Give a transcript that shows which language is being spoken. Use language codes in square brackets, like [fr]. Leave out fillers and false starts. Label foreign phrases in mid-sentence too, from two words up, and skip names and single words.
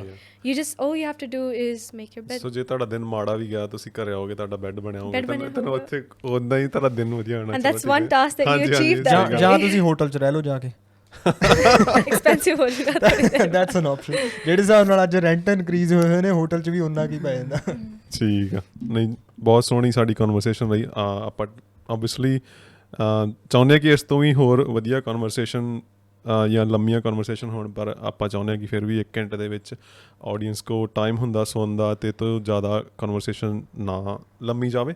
[en] You just all you have to do is make your bed. So [pa] ਜੇ ਤੁਹਾਡਾ ਦਿਨ ਮਾੜਾ ਵੀ ਗਿਆ, ਤੁਸੀਂ ਘਰੇ ਆਓਗੇ, ਤੁਹਾਡਾ ਬੈੱਡ ਬਣਿਆ ਹੋਊਗਾ, ਤੁਹਾਨੂੰ ਉੱਥੇ ਉਦਾਂ ਹੀ ਤੁਹਾਡਾ ਦਿਨ ਵਧੀਆ ਹੋਣਾ. [en] And that's one task that you achieve that. [pa] ਜਾਂ ਤੁਸੀਂ ਹੋਟਲ 'ਚ ਰਹਿ ਲਓ ਜਾ ਕੇ, ਐਕਸਪੈਂਸਿਵ ਹੋ ਜਾਊਗਾ. [en] That's an option. [pa] ਜਿਹੜੇ ਹਿਸਾਬ ਨਾਲ ਅੱਜ ਰੈਂਟ ਇਨਕਰੀਜ਼ ਹੋਏ ਹੋਏ ਨੇ, ਹੋਟਲ 'ਚ ਵੀ ਉਨਾ ਕੀ ਪੈ ਜਾਂਦਾ. ਠੀਕ ਆ. ਨਹੀਂ, ਬਹੁਤ ਸੋਹਣੀ ਸਾਡੀ ਕਨਵਰਸੇਸ਼ਨ ਰਹੀ. ਆਪਾਂ ਓਬਵੀਅਸਲੀ ਚਾਹੁੰਦੇ ਹਾਂ ਕਿ ਇਸ ਤੋਂ ਵੀ ਹੋਰ ਵਧੀਆ ਕਨਵਰਸੇਸ਼ਨ ਜਾਂ ਲੰਮੀਆਂ ਕਨਵਰਸੇਸ਼ਨ ਹੋਣ, ਪਰ ਆਪਾਂ ਚਾਹੁੰਦੇ ਹਾਂ ਕਿ ਫਿਰ ਵੀ 1 ਘੰਟੇ ਦੇ ਵਿੱਚ ਆਡੀਅנס ਕੋ ਟਾਈਮ ਹੁੰਦਾ ਸੁਣਨ ਦਾ, ਅਤੇ ਤੋਂ ਜ਼ਿਆਦਾ ਕਨਵਰਸੇਸ਼ਨ ਨਾ ਲੰਮੀ ਜਾਵੇ.